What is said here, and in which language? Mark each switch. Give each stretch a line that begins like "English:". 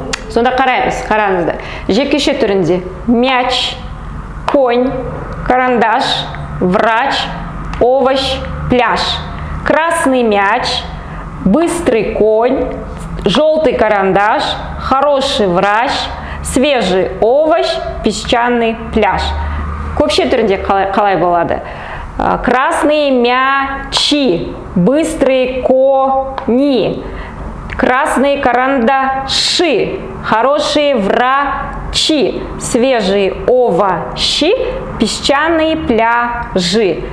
Kazakh: Сонда қараңыздар. Жекеше түрінде
Russian: мяч, конь, карандаш, врач, овощ, пляж. Красный мяч, быстрый конь, желтый карандаш, хороший врач, свежий овощ, песчаный пляж.
Kazakh: Көпше түрінде қалай болады?
Russian: Красные мячи, быстрые кони, красные карандаши, хорошие врачи, свежие овощи, песчаные пляжи.